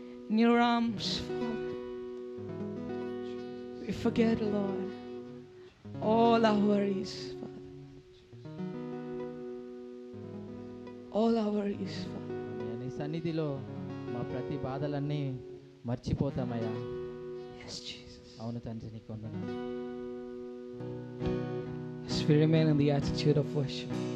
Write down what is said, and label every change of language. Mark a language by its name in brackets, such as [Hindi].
[English] In your arms, Father, we forget, Lord, all our worries, Father. All our worries, Father. [Telugu] నీ సన్నిధిలో మా ప్రతి బాధలన్నీ మర్చిపోతామయ్యా. [English] Yes, Jesus. [Telugu] అవును తండ్రి, నీకు వందనాలు. [English] As we remain in the attitude of worship.